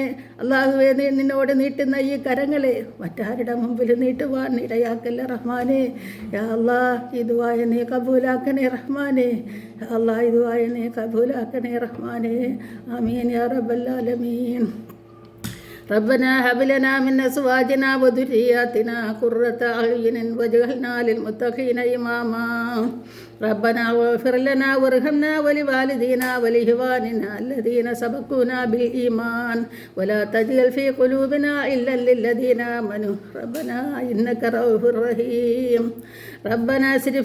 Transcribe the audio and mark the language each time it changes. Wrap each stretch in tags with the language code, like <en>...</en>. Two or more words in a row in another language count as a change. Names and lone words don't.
<ml>അല്ലാഹുവേ, നീ നിന്നോട് നീട്ടുന്ന ഈ കരങ്ങളെ മറ്റാരുടെ മുമ്പിൽ നീട്ടുവാൻ ഇടയാക്കല്ലേ റഹ്മാനെ.</ml> <ar>يا الله,</ar> <ml>ഈ ദുആയെ നീ കബൂലാക്കണേ റഹ്മാനെ.</ml> <ar>يا الله,</ar> <ml>ഈ ദുആയെ നീ കബൂലാക്കണേ റഹ്മാനെ.</ml> <ar>آمين يا رب العالمين. ربنا هب لنا من أزواجنا وذرياتنا قرة أعين واجعلنا للمتقين إماما ربنا واغفر لنا وارحمنا ولوالدينا ولإخواننا الذين سبقونا بالإيمان ولا تجعل في قلوبنا إلا للذين آمنوا ربنا إنك رؤوف رحيم ربنا اصرف</ar>